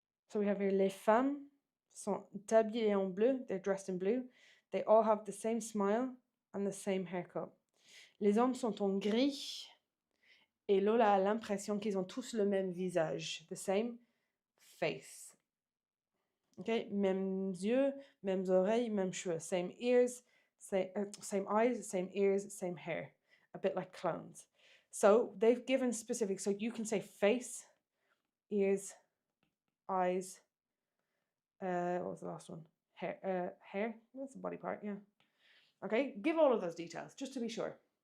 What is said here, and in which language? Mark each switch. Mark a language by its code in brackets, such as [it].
[en] So we have here, [fr] les femmes sont habillées en bleu. [en] They're dressed in blue. They all have the same smile and the same haircut. [fr] Les hommes sont en gris. Et Lola a l'impression qu'ils ont tous le même visage. [en] The same face. [fr] Okay, mêmes yeux, mêmes oreilles, mêmes cheveux. [en] Same ears, same eyes, same ears, same hair. A bit like clones. So they've given specific, so you can say face, ears, eyes, what was the last one? Hair, that's the body part, yeah. Okay, give all of those details, just to be sure.